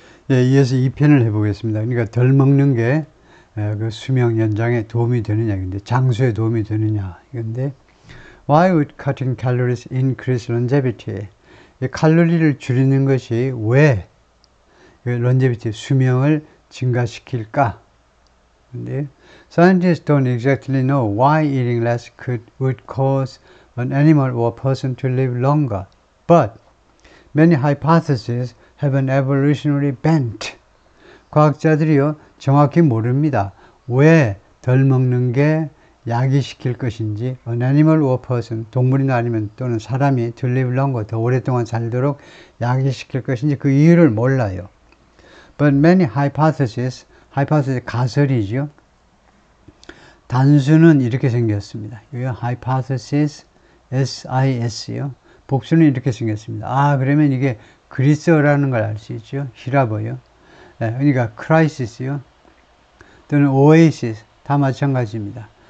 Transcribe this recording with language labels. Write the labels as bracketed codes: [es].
[ko] 예, 이어서 2편을 해보겠습니다. 그러니까 덜 먹는 게 그 수명 연장에 도움이 되느냐, 근데 장수에 도움이 되느냐, 이건데 [en] Why would cutting calories increase longevity? [ko] 이 칼로리를 줄이는 것이 왜 longevity, 수명을 증가시킬까? [en] 근데 scientists don't exactly know why eating less would cause an animal or person to live longer, but many hypotheses have an evolutionary bent. [ko] 과학자들이요, 정확히 모릅니다. 왜 덜 먹는 게 야기시킬 것인지, [en] an animal or person, [ko] 동물이나 아니면 또는 사람이 [en] to live longer, [ko] 더 오랫동안 살도록 야기시킬 것인지 그 이유를 몰라요. [en] But many hypotheses, [ko] 가설이죠. 단수는 이렇게 생겼습니다. 이 hypothesis, SIS요. 복수는 이렇게 생겼습니다. 아, 그러면 이게 그리스어라는 걸 알 수 있죠. 히라버요. 네, 그러니까 crisis요. 또는 oasis 다 마찬가지입니다.